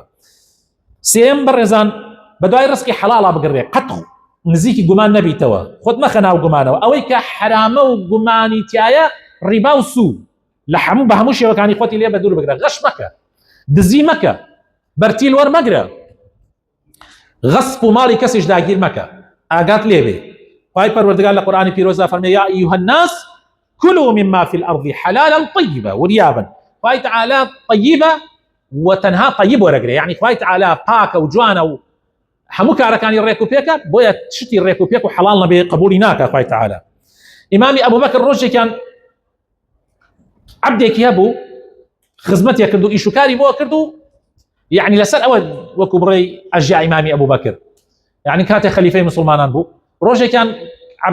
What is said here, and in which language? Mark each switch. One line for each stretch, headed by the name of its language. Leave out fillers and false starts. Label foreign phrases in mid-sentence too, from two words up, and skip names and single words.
Central Kurdish: سێم بەڕێزان، بەدوای ڕزقی حەڵاڵا بگەڕێ، قەت نزیکی گومان نەبیتەوە، خۆت مەخە ناو گومانەوە، ئەوەی کە حرامە و گومانی تایە ڕیبا و سوود لە هەموو بە هەموو شێوەکانی خۆتی لێ بە دوور بگرە، غەش مەکە، دزی مەکە، بەرتیل وەرمەگرە، غەسپ و ماڵی کەسیش داگیر مەکە، ئاگات لێ بێ. خوای پەروەردگار لە قورئانی پیرۆزدا فەرمێ
Arabic: یا ئەیها الناس كلوا مما في الأرض حلالا طيبا وريابا.
Central Kurdish: خوای تەعالا طیبە و تەنها طیب وەرەگرێ، یعنی خوای تەعالا پاکە و جوانە و هەموو کارەکانی ڕێک و پێکە، بۆیە شتی ڕێک و پێک و حەڵاڵ نەبێ قبولی ناکە خوای تەعالا. ئیمامی ئەبوبەکر ڕۆژێکیان عەبدێکی هەبوو، خزمەتێک کرد و ئیش و کاری بۆ کرد و یعنی لەسەر ئەوە وەکو بڕێی ئەژیا ئیمامی ئەبوبەکر، یعنی کاتێک خەلیفەی مسلمانان بوو، ڕۆژێکیان عەبدەکە